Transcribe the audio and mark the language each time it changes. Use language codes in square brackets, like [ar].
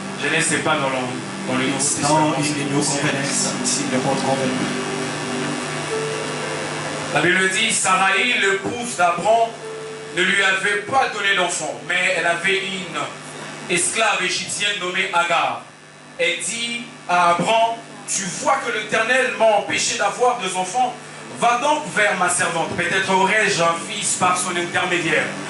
[fr] Genèse, c'est pas dans le Nouveau Testament. [en] Now in the New Covenant, it's in the Old Covenant. [fr] La Bible dit, Sarai, l'épouse d'Abraham, ne lui avait pas donné d'enfant, mais elle avait une esclave égyptienne nommée Agar. Elle dit à Abraham, tu vois que l'Éternel m'a empêché d'avoir deux enfants, va donc vers ma servante, peut-être aurai-je un fils par son intermédiaire.